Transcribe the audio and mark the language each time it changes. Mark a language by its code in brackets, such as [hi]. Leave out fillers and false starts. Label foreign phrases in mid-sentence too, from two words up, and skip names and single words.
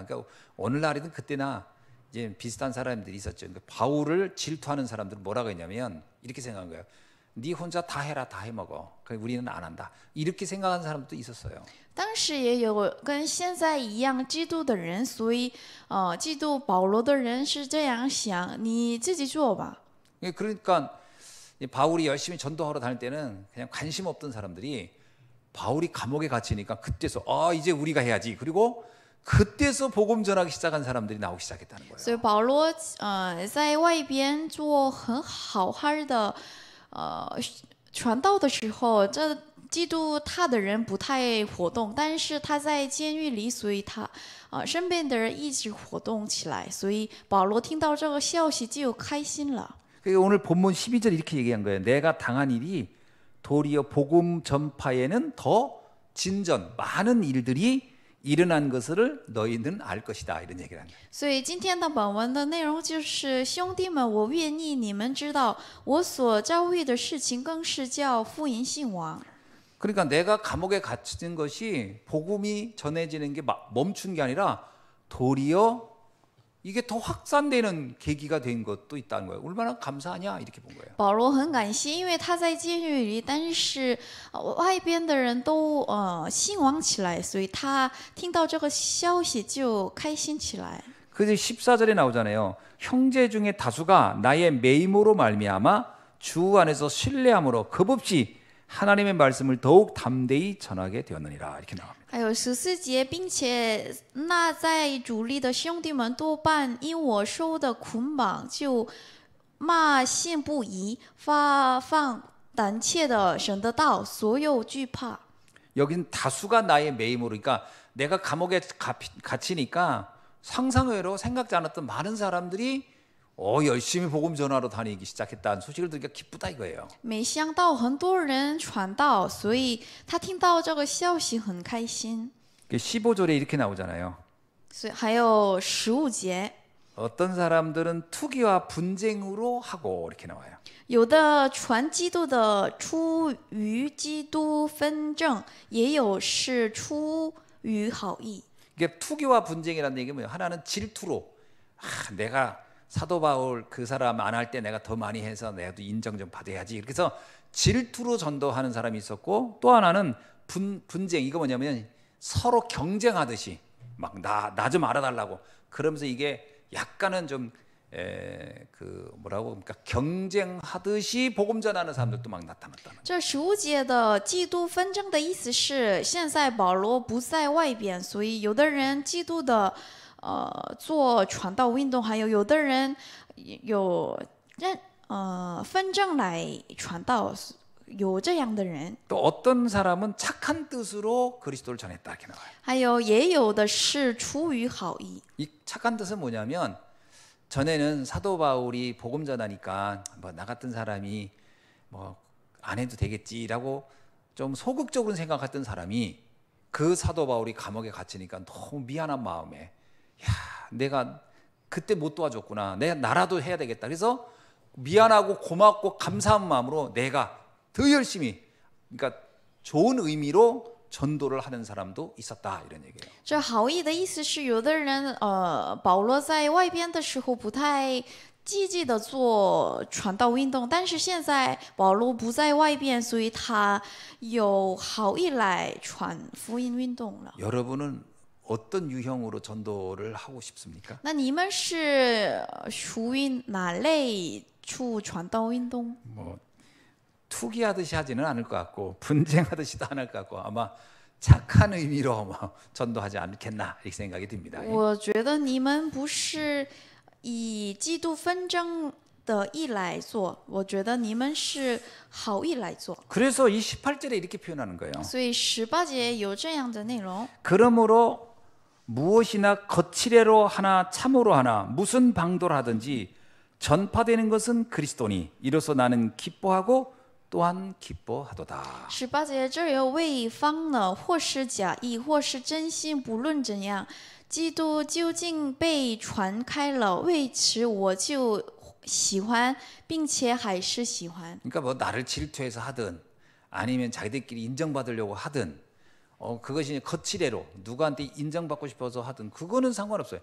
[ko] 그러니까 오늘날이든 그때나 이제 비슷한 사람들이 있었죠. 그러니까 바울을 질투하는 사람들은 뭐라고 했냐면 이렇게 생각한 거예요. 네 혼자 다 해라, 다 해먹어. 그러니까 우리는 안 한다. 이렇게 생각하는 사람도 있었어요. [zh] 当时也有跟现在一样嫉妒的人，所以嫉妒保罗的人是这样想：你自己做吧。 [ko] 그러니까 바울이 열심히 전도하러 다닐 때는 그냥 관심 없던 사람들이 바울이 감옥에 갇히니까 그때서 이제 우리가 해야지. 그리고 그때서 복음 전하기 시작한 사람들이 나오기 시작했다는 거예요. [zh] 所以保罗在外边做很好的传道的时候，这嫉妒他的人不太活动，但是他在监狱里，所以他身边的人一直活动起来，所以保罗听到这个消息就开心了。 [ko] 오늘 본문 12절 이렇게 얘기한 거예요. 내가 당한 일이 도리어 복음 전파에는 더 진전 많은 일들이 일어난 것을 너희는 알 것이다. 이런 얘기를 합니다. [zh] 所以今天的本文的内容就是兄弟们，我愿意你们知道，我所遭遇的事情更是叫福音兴旺。 [ko] 그러니까 내가 감옥에 갇힌 것이 복음이 전해지는 게 멈춘 게 아니라 도리어 이게 더 확산되는 계기가 된 것도 있다는 거예요. 얼마나 감사하냐 이렇게 본 거예요. [zh] 保罗很感谢，因为他在监狱里，但是外边的人都兴旺起来，所以他听到这个消息就开心起来。 [ko] 그래서 14절에 나오잖아요. 형제 중에 다수가 나의 매임으로 말미암아 주 안에서 신뢰함으로 겁없이 하나님의 말씀을 더욱 담대히 전하게 되었느니라. 이렇게 나옵니다. [zh] 还有14节，并且那在主力的兄弟们多半因我受的捆绑，就骂信不疑，发放胆怯的神的道，所有惧怕。 [ko] 여긴 다수가 나의 매임으로, 그러니까 내가 감옥에 갇히니까 상상외로 생각지 않았던 많은 사람들이 열심히 복음 전하러 다니기 시작했다는 소식을 들으니까 기쁘다 이거예요. [zh] 没想到很多人传道，所以他听到这个消息很开心。 [ko] 15절에 이렇게 나오잖아요. [zh] 所以还有15节， [ko] 어떤 사람들은 투기와 분쟁으로 하고 이렇게 나와요. [zh] 有的传基督的出于基督纷争，也有是出于好意。 [ko] 이게 투기와 분쟁이라는 얘기는 뭐예요? 하나는 질투로 내가 사도 바울 그 사람 안 할 때 내가 더 많이 해서 내가도 인정 좀 받아야지. 그래서 질투로 전도하는 사람이 있었고, 또 하나는 분쟁, 이거 뭐냐면 서로 경쟁하듯이 막 나 좀 알아달라고 그러면서 이게 약간은 좀 그러니까 경쟁하듯이 복음 전하는 사람들도 막 나타났다는 거예요. [zh] 这15节的基督纷争的意思是，现在保罗不在外边，所以有的人嫉妒的做传道运动，还有的人有纷争来传道，有这样的人。 [ko] 또 어떤 사람은 착한 뜻으로 그리스도를 전했다 이렇게 나와요. [zh] 还有也有的是出于好意。 [ko] 이 착한 뜻은 뭐냐면 전에는 사도 바울이 복음 전하니까 뭐 나 같은 사람이 뭐 안 해도 되겠지라고 좀 소극적으로 생각했던 사람이 그 사도 바울이 감옥에 갇히니까 너무 미안한 마음에 내가 그때 못 도와줬구나. 나라도 해야 되겠다. 그래서 미안하고 고맙고 감사한 마음으로 내가 더 열심히, 그러니까 좋은 의미로 전도를 하는 사람도 있었다 이런 얘기예요. [zh] 这好意的意思是，有的人保罗在外边的时候不太积极的做传道运动，但是现在保罗不在外边，所以他有好意来传福音运动了。 [ko] 여러분은 어떤 유형으로 전도를 하고 싶습니까? [zh] 那你们是属于哪类处传道运动？ [ko] 뭐 투기하듯이 하지는 않을 것 같고 분쟁하듯이도 안 할 것 같고 아마 착한 의미로 뭐 전도하지 않겠나 이렇게 생각이 듭니다. [zh] 我觉得你们不是以基督纷争的意来做，我觉得你们是好意来做。 [ko] 그래서 이 18절에 이렇게 표현하는 거예요. [zh] 所以18节有这样的内容。 [ko] 그러므로 무엇이나 거칠애로 하나 참으로 하나 무슨 방도를 하든지 전파되는 것은 그리스도니 이로써 나는 기뻐하고 또한 기뻐하도다. [zh] 18 节这有为方呢，或是假意，或是真心，不论怎样，基督究竟被传开了，为此我就喜欢，并且还是喜欢。 [ko] 그러니까 뭐 나를 질투해서 하든 아니면 자기들끼리 인정받으려고 하든 그것이 거칠애로 누구한테 인정받고 싶어서 하든 그거는 상관없어요.